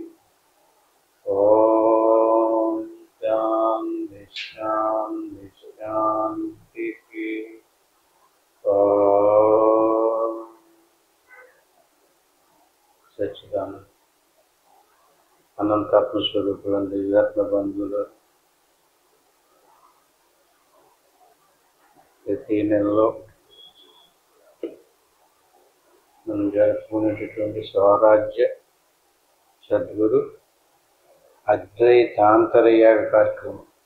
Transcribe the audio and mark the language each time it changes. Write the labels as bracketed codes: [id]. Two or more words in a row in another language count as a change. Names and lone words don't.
[sa] ओम शांति शांति शांतिः। ओम सच्चिदानंद अनंतात्म [te] स्वरूपुलైన దివ్యాత్మ బంధువులు, ప్రతి నెలలో మనం జరుపుకునేటటువంటి స్వరాజ్య సద్గురు అద్వైతాంతరయాగ కార్యక్రమం.